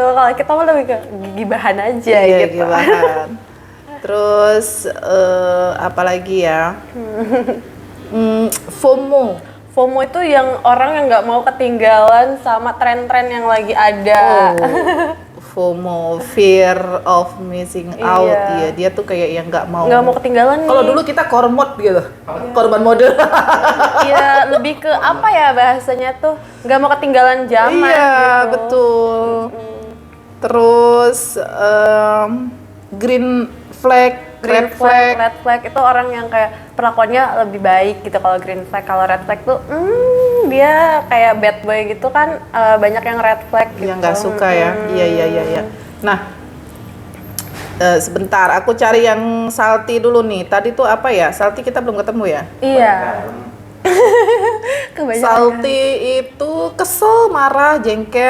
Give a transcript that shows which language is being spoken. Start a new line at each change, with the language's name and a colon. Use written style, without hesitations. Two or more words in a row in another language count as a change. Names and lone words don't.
Indonesian: Kalau kita mah lebih ke gibahan aja Iya, gitu. gibahan. Terus apa lagi ya? FOMO. FOMO itu yang orang yang nggak mau ketinggalan sama tren-tren yang lagi ada. FOMO,
English: fear of missing out.
Indonesian: Iya. Iya, dia tuh kayak yang nggak mau. Nggak mau ketinggalan nih. Kalau dulu kita kormot gitu, korban mode. Iya, lebih ke apa ya bahasanya tuh? Nggak mau ketinggalan zaman Iya, gitu. betul.
English: Terus green flag, red flag. Red flag
Indonesian: itu orang yang kayak perlakuannya lebih baik gitu. Kalau
English: green flag,
Indonesian: kalau
English: red flag
Indonesian: tuh dia kayak
English: bad boy
Indonesian: gitu kan, banyak yang
English: red flag
Indonesian: gitu. Yang nggak suka ya. Iya. Nah, sebentar, aku cari yang salty dulu nih. Tadi tuh apa ya? Salty kita belum ketemu ya? Iya. Kebanyakan. Salty itu kesel, marah, jengkel,